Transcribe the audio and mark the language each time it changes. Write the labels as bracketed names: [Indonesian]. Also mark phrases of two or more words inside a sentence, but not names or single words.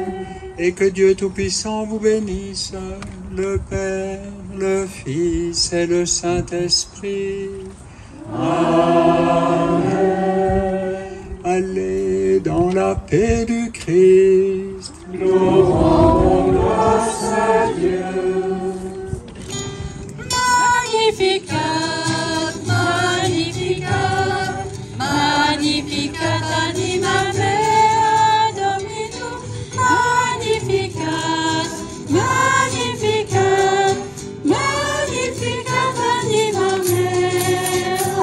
[French] Et que Dieu Tout-Puissant vous bénisse, le Père, le Fils et le Saint-Esprit. Amen. Allez dans la paix du Christ. Nous rendons grâce à Dieu. [Latin] Magnificat, Magnificat, Magnificat anima mea Dominum. Magnificat, Magnificat, Magnificat anima mea.